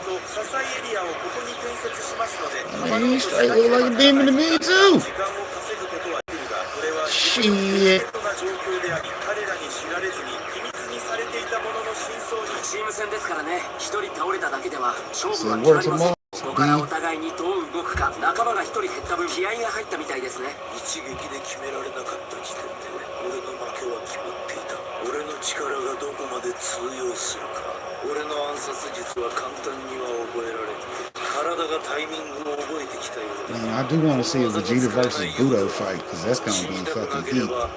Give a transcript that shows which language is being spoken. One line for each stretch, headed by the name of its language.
Japanese: 支えエリアをここに建設しますので、
English: Man, he straight look like a demon to me too.
Japanese: 時間を稼ぐことはできるが、これは
English: Shit.
Japanese: な状況であり、彼らに知られずに秘密にされていたものの真相に。チーム戦ですからね。一人倒れただけでは勝負は決まりません。ここからお互いにどう動くか。仲間が一人減った分気合が入ったみたいですね。一撃で決められなかった時点で俺の負けは決まっていた。俺の力がどこまで通用するか。俺の暗殺術は簡単には覚えられん。体がタイミングを覚えてきたようだ。
English: Man, I do want to see a Vegeta versus Budo fight, because that's gonna be fucking heat.